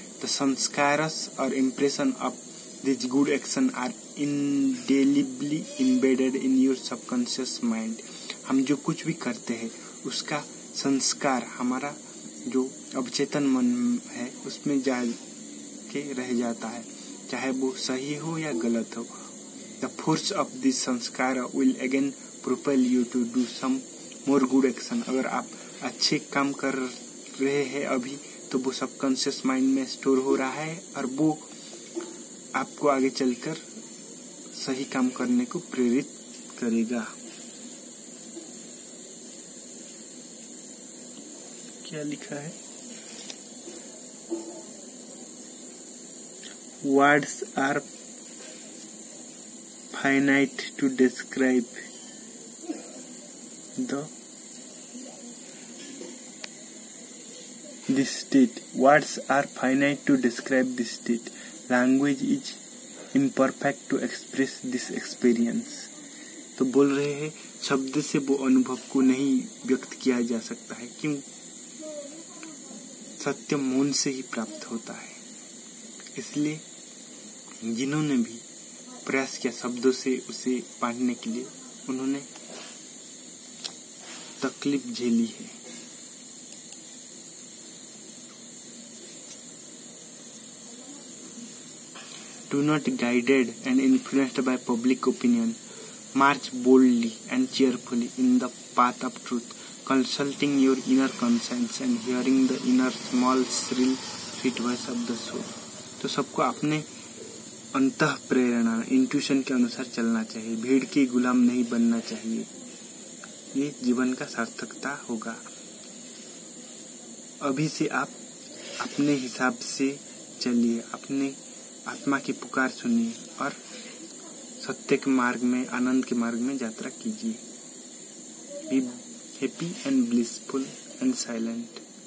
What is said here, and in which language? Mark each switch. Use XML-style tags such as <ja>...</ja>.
<en>The samskaras और impression of this good action are indelibly embedded in your subconscious mind।</en> <hi>हम जो कुछ भी करते हैं उसका संस्कार हमारा जो अवचेतन मन है उसमें जा के रह जाता है, चाहे वो सही हो या गलत हो।</hi> <en>The force of this samskara will again propel you to do some more good action।</en> <hi>अगर आप अच्छे काम कर रहे हैं अभी, तो वो सबकॉन्शियस माइंड में स्टोर हो रहा है, और वो आपको आगे चलकर सही काम करने को प्रेरित करेगा। क्या लिखा है?</hi> <en>Words are finite to describe this state। Words are finite to describe this state। Language is imperfect to express this experience।</en> <hi>तो बोल रहे हैं शब्द से वो अनुभव को नहीं व्यक्त किया जा सकता है। क्यों? सत्य मौन से ही प्राप्त होता है। इसलिए जिन्होंने भी प्रयास किया शब्दों से उसे बांटने के लिए, उन्होंने तकलीफ झेली है।</hi> <en>Do not guided and influenced by public opinion. March boldly and cheerfully in the path of truth, consulting your inner conscience and hearing the inner small shrill sweet voice of the soul.</en> <hi>तो सबको अपने अंतः प्रेरणा intuition के अनुसार चलना चाहिए, भीड़ के गुलाम नहीं बनना चाहिए। ये जीवन का सार्थकता होगा। अभी से आप अपने हिसाब से चलिए, अपने आत्मा की पुकार सुनिए और सत्य के मार्ग में, आनंद के मार्ग में यात्रा कीजिए।</hi> <en>Be happy and blissful and silent.</en>